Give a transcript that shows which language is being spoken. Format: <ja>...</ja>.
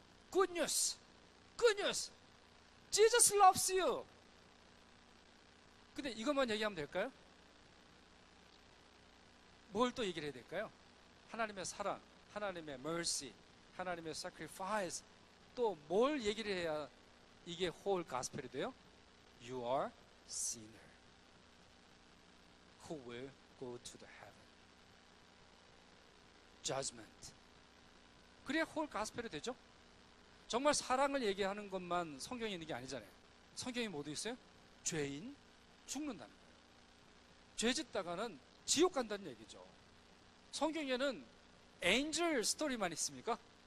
<en>good news, good news. Jesus loves you.</en> <ko>근데 이것만 얘기하면 될까요? 뭘 또 얘기를 해야 될까요? 하나님의 사랑, 하나님의 mercy, 하나님의 sacrifice. 또 뭘 얘기를 해야 이게 whole gospel이 돼요?</ko> <en>You are sinner who will go to the heaven. judgment.</en> <ko>그래야 whole gospel이 되죠? 정말 사랑을 얘기하는 것만 성경에 있는 게 아니잖아요. 성경에 뭐도 있어요? 죄인 죽는다는 거예요. 죄 짓다가는 지옥 간다는 얘기죠. 성경에는 angel 스토리만 있습니까?</ko>